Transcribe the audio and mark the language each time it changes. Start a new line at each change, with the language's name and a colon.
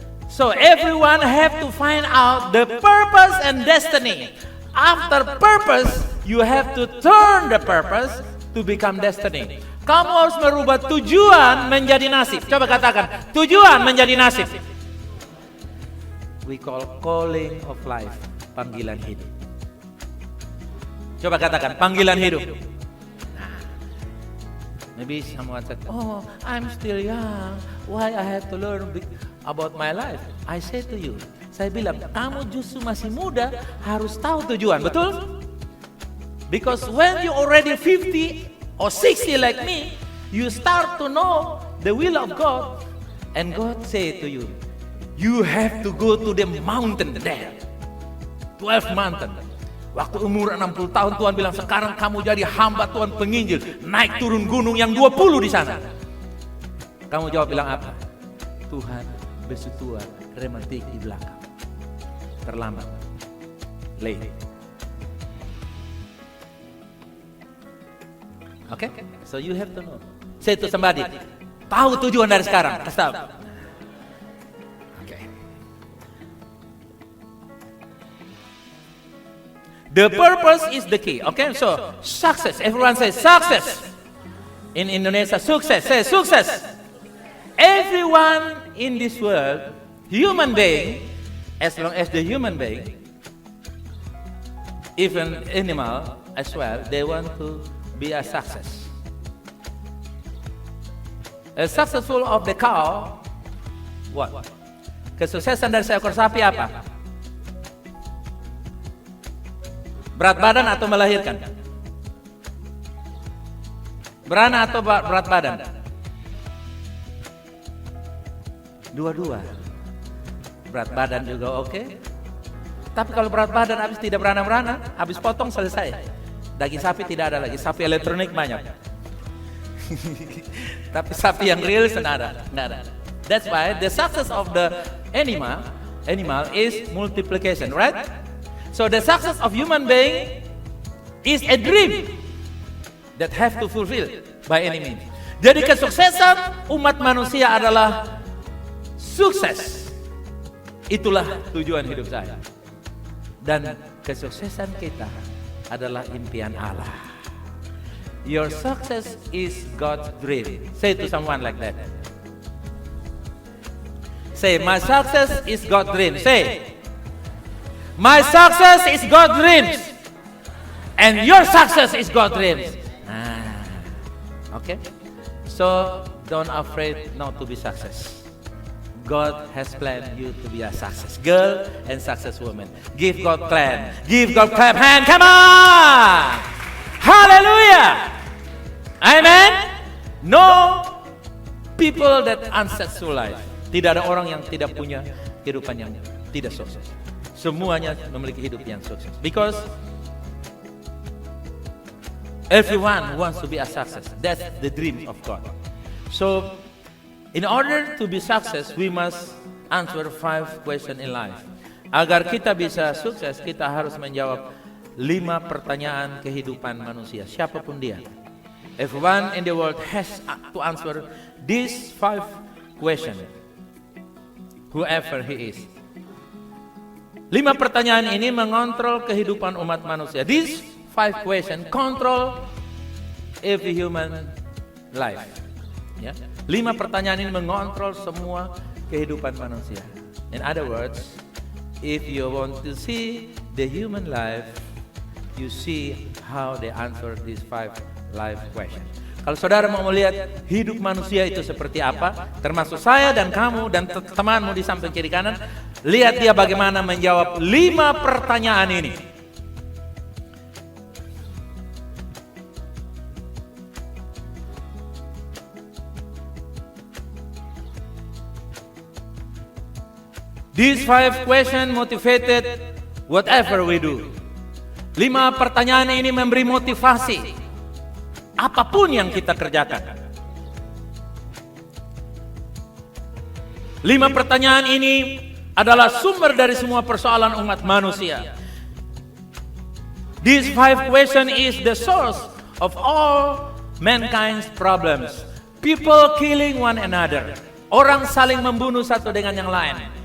English: So everyone have to find out the purpose and destiny. After purpose, you have to turn the purpose to become destiny.
Indonesian: Kamu harus merubah tujuan menjadi nasib. Coba katakan, tujuan menjadi nasib.
English: We call calling of life.
Indonesian: Panggilan hidup. Coba katakan, panggilan hidup.
English: Nah, maybe someone said, "Oh, I'm still young. Why I have to learn about my life?" I say to you,
Indonesian: saya bilang, kamu justru masih muda, harus tahu tujuan, betul?
English: Because when you already 50 or 60 like me, you start to know the will of God, and God say to you, you have to go to the mountain there. 12 mountain.
Indonesian: Waktu umur 60 tahun Tuhan bilang, sekarang kamu jadi hamba Tuhan penginjil, naik turun gunung yang 20 di sana. Kamu jawab bilang apa? Tuhan, bersetua rematik di belakang. Terlambat. Late.
English: Okay? So you have to know. Say to somebody,
Indonesian: tahu tujuan dari sekarang. Kasih tahu.
English: The purpose is the key. Okay, so success. Everyone says success. In Indonesia, success. Say success. Everyone in this world, human being, as long as the human being, even animal as well, they want to be a success. A successful of the cow, what?
Indonesian: Kesuksesan dari seekor sapi apa? Berat badan atau melahirkan? Beranak atau berat badan? Dua-dua. Berat badan juga oke. Tapi kalau berat badan habis tidak beranak-beranak, habis potong selesai. Daging sapi tidak ada lagi, sapi elektronik banyak. Tapi sapi yang real nggak ada.
English: That's why the success of the animal is multiplication, right? So the success of human being is a dream that have to fulfill by any means.
Indonesian: Jadi kesuksesan umat manusia adalah sukses. Itulah tujuan hidup saya. Dan kesuksesan kita adalah impian Allah.
English: Your success is God's dream. Say to someone like that. Say, my success is God's dream. Say, my success is God's dreams, and your success is God's dreams. Okay, so don't afraid not to be success. God has planned you to be a success girl and success woman. Give God clap. Give God clap hand. Come on! Hallelujah! Amen. No people that unsuccessful life.
Indonesian: Tidak ada orang yang tidak punya kehidupan yang tidak sukses. Semuanya memiliki hidup yang sukses.
English: Because everyone wants to be a success. That's the dream of God. So, in order to be success, we must answer 5 questions in life.
Indonesian: Agar kita bisa sukses, kita harus menjawab 5 pertanyaan kehidupan manusia, siapapun dia.
English: Everyone in the world has to answer these 5 questions. Whoever he is.
Indonesian: 5 pertanyaan ini mengontrol kehidupan umat manusia.
English: These 5 questions control every human life.
Indonesian: Ya. 5 pertanyaan ini mengontrol semua kehidupan manusia.
English: In other words, if you want to see the human life, you see how they answer these 5 life questions.
Indonesian: Kalau saudara mau melihat hidup manusia itu seperti apa, termasuk saya dan kamu dan temanmu di samping kiri kanan, lihat dia bagaimana menjawab 5 pertanyaan ini.
English: These 5 questions motivated whatever we do.
Indonesian: 5 pertanyaan ini memberi motivasi apapun yang kita kerjakan. 5 pertanyaan ini adalah sumber dari semua persoalan umat manusia.
English: These 5 questions is the source of all mankind's problems. People killing one another.
Indonesian: Orang saling membunuh satu dengan yang lain.